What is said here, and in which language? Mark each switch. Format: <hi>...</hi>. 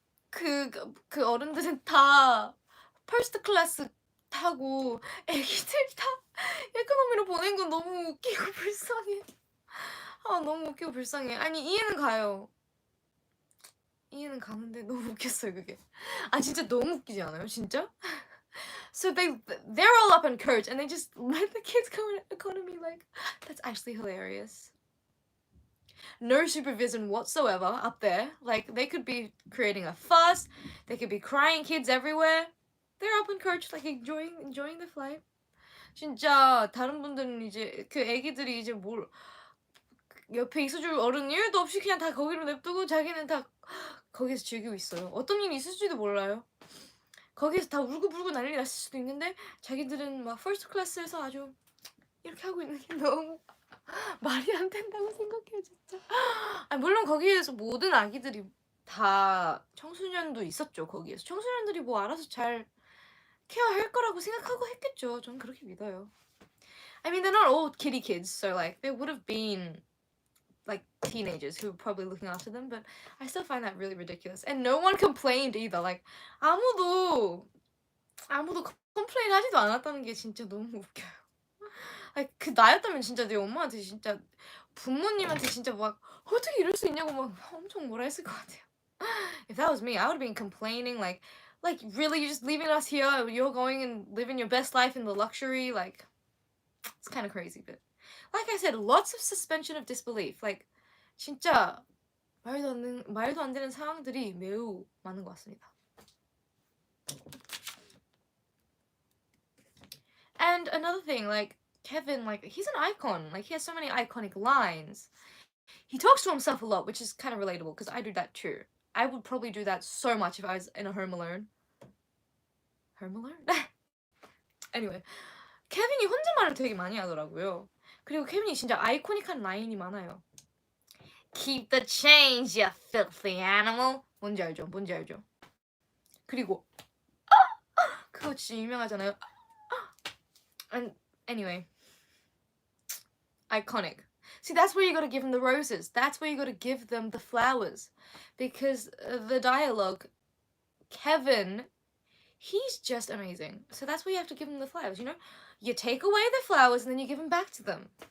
<ko>그 어른들은 다 퍼스트 클래스 타고 애기들 다 에코노미로 보낸 건 너무 웃기고 불쌍해. 아, 너무 웃기고 불쌍해. 아니, 이해는 가요. 이해는 가는데 너무 웃겼어요, 그게. 아, 진짜 너무 웃기지 않아요? 진짜?</ko> <en>So they're all up in coach and they just let the kids go in economy. Like, that's actually hilarious. No supervision whatsoever up there. Like, they could be creating a fuss. They could be crying kids everywhere. They're up in coach, like enjoying the flight.</en> <ko>진짜 다른 분들은 이제 그 애기들이 이제 뭘 옆에 있어줄 어른 일도 없이 그냥 다 거기로 냅두고 자기는 다 거기에서 즐기고 있어요. 어떤 일이 있을지도 몰라요. 거기에서 다 울고불고 난리 났을 수도 있는데 자기들은 막 퍼스트 클래스에서 아주 이렇게 하고 있는 게 너무 말이 안 된다고 생각해요, 진짜. 아니, 물론 거기에서 모든 아기들이 다 청소년도 있었죠, 거기에서. 청소년들이 뭐 알아서 잘 케어할 거라고 생각하고 했겠죠. 전 그렇게 믿어요.</ko> <en>I mean, they're not all kitty kids, so like they would have been like teenagers who were probably looking after them, but I still find that really ridiculous. And no one complained either.</en> <ko>Like 아무도 컴플레인 하지도 않았다는 게 진짜 너무 웃겨요. 아니, 그 나였다면 진짜 내 엄마한테 진짜 부모님한테 진짜 막 어떻게 이럴 수 있냐고 막 엄청 뭐라 했을 것 같아요.</ko> <en>If that was me, I would have been complaining like really you're just leaving us here, you're going and living your best life in the luxury, like it's kind of crazy, but like I said, lots of suspension of disbelief.</en> <ko>Like 진짜 말도 안 되는 상황들이 매우 많은 것 같습니다.</ko> <en>And another thing, like Kevin, like he's an icon. Like he has so many iconic lines. He talks to himself a lot, which is kind of relatable because I do that too. I would probably do that so much if I was in a Home Alone. Home Alone?</en> <ko>Anyway, 케빈이 혼잣말을 되게 많이 하더라고요. 그리고 케빈이 진짜 아이코닉한 라인이 많아요.</ko> <en>Keep the change, you filthy animal.</en> <ko>뭔지 알죠? 뭔지 알죠? 그리고 그거 진짜 유명하잖아요.</ko> <en>And anyway, iconic. See, that's where you gotta give them the roses. That's where you gotta give them the flowers. Because the dialogue, Kevin, he's just amazing. So that's where you have to give them the flowers, you know? You take away the flowers and then you give them back to them.</en>